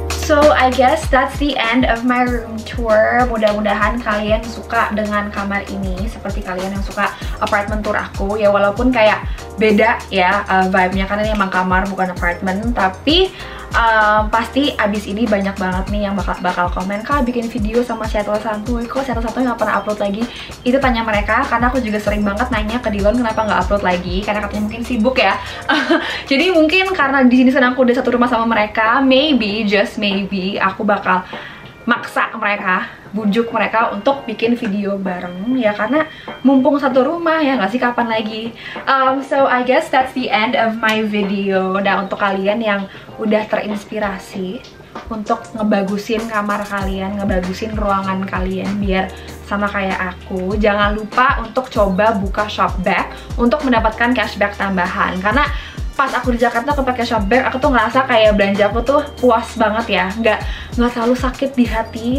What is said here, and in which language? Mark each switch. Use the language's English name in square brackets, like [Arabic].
[English] So I guess that's the end of my room tour. [Indonesian] Mudah-mudahan kalian suka dengan kamar ini seperti kalian yang suka apartemen tour aku ya, walaupun kayak beda ya vibe-nya, karena ini emang kamar bukan apartemen. Tapi pasti abis ini banyak banget nih yang bakal komen, "Kak, bikin video sama Seattle Santuy, kok Seattle Santuy nggak pernah upload lagi?" Itu tanya mereka, karena aku juga sering banget nanya ke Dillon kenapa nggak upload lagi, karena katanya mungkin sibuk ya. Jadi mungkin karena di sini aku udah satu rumah sama mereka, [English] maybe, just maybe, [Indonesian] aku bakal maksa mereka, bujuk mereka untuk bikin video bareng ya, karena mumpung satu rumah ya nggak sih, kapan lagi. [English] So I guess that's the end of my video. [Indonesian] Nah, untuk kalian yang udah terinspirasi untuk ngebagusin kamar kalian, ngebagusin ruangan kalian biar sama kayak aku, jangan lupa untuk coba buka Shopback untuk mendapatkan cashback tambahan. Karena pas aku di Jakarta aku pakai Shopback, aku tuh ngerasa kayak belanja aku tuh puas banget ya, nggak terlalu sakit di hati.